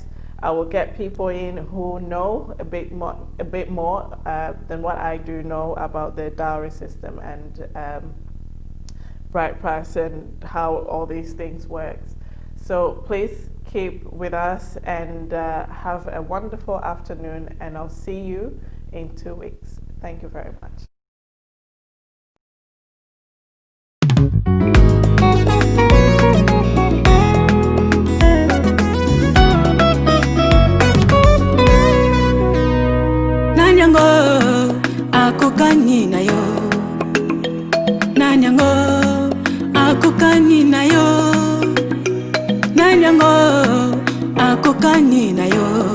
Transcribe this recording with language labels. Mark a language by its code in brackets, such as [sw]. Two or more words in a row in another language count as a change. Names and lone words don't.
[en] I will get people in who know a bit more than what I do know about the dowry system and bride price and how all these things work. So please keep with us and have a wonderful afternoon, and I'll see you in 2 weeks. Thank you very much. [ln] Akokani na yo, nanyango akokani na yo, nanyango akokani na yo.